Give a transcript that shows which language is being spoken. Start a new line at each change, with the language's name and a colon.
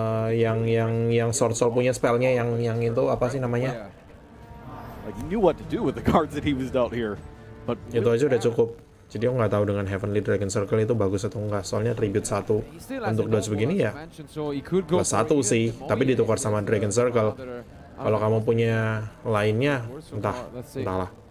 Indonesian: Yang Sword Soul punya spellnya yang itu apa sih namanya?
English: Like he knew what to do with the cards that he was dealt here. But
Indonesian: itu aja udah cukup. Jadi aku nggak tahu dengan Heavenly Dragon Circle itu bagus atau enggak. Soalnya tribute 1 untuk dodge begini ya. Plus 1 sih, tapi ditukar sama Dragon Circle. Kalau kamu punya lainnya, entahlah.